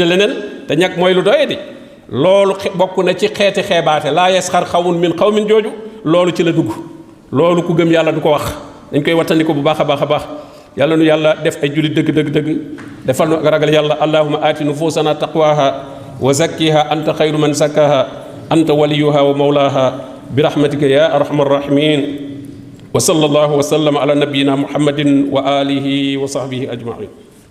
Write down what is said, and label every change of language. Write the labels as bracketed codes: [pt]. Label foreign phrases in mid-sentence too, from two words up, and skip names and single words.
[wo] leneen te ñag mooy lu doye di loolu bokk na ci xeeti xeebaate [ar] لا يسخر قوم من قوم [wo] jooju loolu ci la dugg loolu ku gëm yàlla du ko wax dañ koy wattandiku bu baax a baax yàlla nu yàlla def ay jullit dëgg defal nu ak ragal yàlla [ar] اللهم آت نفوسنا تقواها وزكها أنت خير من زكاها أنت وليها ومولاها برحمتك يا أرحم الراحمين وصلى الله وسلم على نبينا محمد وعلى آله وصحبه أجمعين